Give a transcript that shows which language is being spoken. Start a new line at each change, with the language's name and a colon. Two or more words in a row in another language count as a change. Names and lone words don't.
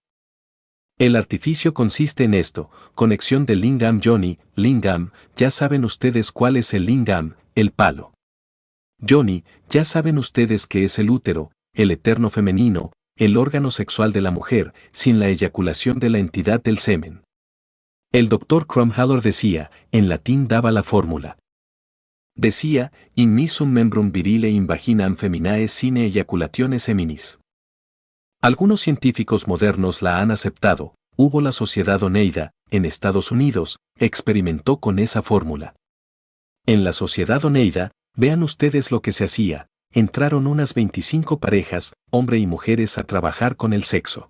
Spanish: El artificio consiste en esto, conexión de lingam yoni, lingam, ya saben ustedes cuál es el lingam, el palo. Yoni, ya saben ustedes qué es el útero, el eterno femenino, el órgano sexual de la mujer, sin la eyaculación de la entidad del semen. El doctor Krumhalor decía, en latín daba la fórmula. Decía,
Latin: in misum membrum virile in vaginam feminae sine ejaculationes seminis.
Spanish: Algunos científicos modernos la han aceptado. Hubo la Sociedad Oneida, en Estados Unidos, experimentó con esa fórmula. En la Sociedad Oneida, vean ustedes lo que se hacía, entraron unas 25 parejas, hombre y mujeres, a trabajar con el sexo.